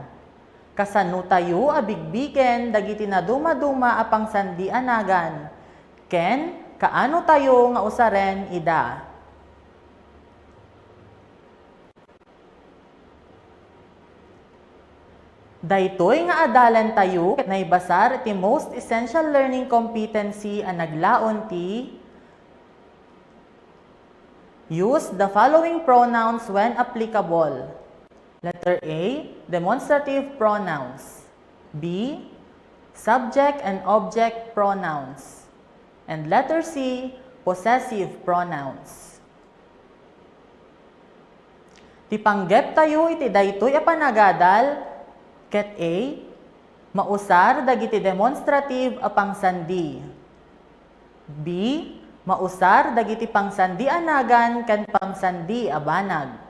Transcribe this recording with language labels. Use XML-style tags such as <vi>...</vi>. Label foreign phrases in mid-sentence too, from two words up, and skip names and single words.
<ilo>Kasano tayo abigbigen dagiti na duma-duma a pangsandianagan. Ken kaano tayo nga usaren ida. Daytoy nga adalan tayo ket naibasar ti</ilo> <en>most essential learning competency</en> <ilo>ang naglaon ti</ilo> <en>use the following pronouns when applicable. Letter A, demonstrative pronouns. B, subject and object pronouns. And letter C, possessive pronouns.</en> <ilo>Ti panggep tayo iti daytoy a panagadal. Ket A, mausar dagiti demonstrative a pangsandi. B, mausar dagiti pangsandi anagan ken pangsandi a banag.</ilo>